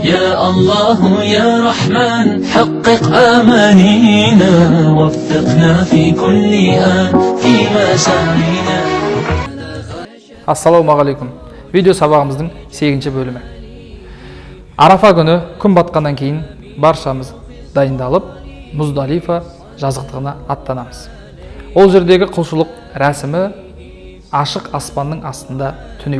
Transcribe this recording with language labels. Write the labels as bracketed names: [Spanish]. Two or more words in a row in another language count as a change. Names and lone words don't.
[Arabic] يا الله يا رحمن حقق آمانينا وفقنا في كل آن في مسارنا. [Kazakh] Ассалаумағалейкум. Видео сабағымыздың 8-ші бөлімі. Арафа күні күн батқаннан кейін баршамыз дайындалып, Муздалифа жазықтығына аттанамыз. Ол жердегі құлшылық рәсімі ашық аспанның астында түнеу.